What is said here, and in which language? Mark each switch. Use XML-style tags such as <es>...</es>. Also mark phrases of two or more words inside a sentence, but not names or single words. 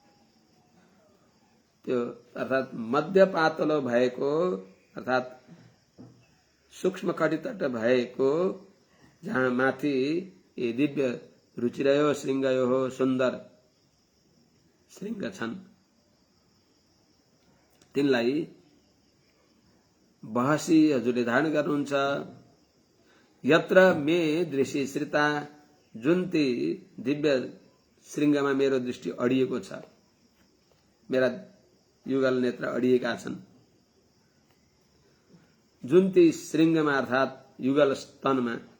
<ne>त्यो अर्थात मध्य पातलो भएको अर्थात सूक्ष्म कटितट भएको जहाँ माथि ये दिव्य</ne> <sa>रुचिरयो श्रृंगयो</sa> <ne>सुन्दर श्रृंग छन्, तिनलाई बहसी हजुरले धारण गर्नुहुन्छ।</ne> <sa>यत्र मे दृष्टि श्रिता,</sa> <ne>जुन ती दिव्य श्रृंगमा मेरो दृष्टि अडिएको छ, मेरा युगल नेत्र अडिएका छन्। जुन ती श्रृंगमा अर्थात युगल स्तनमा</ne>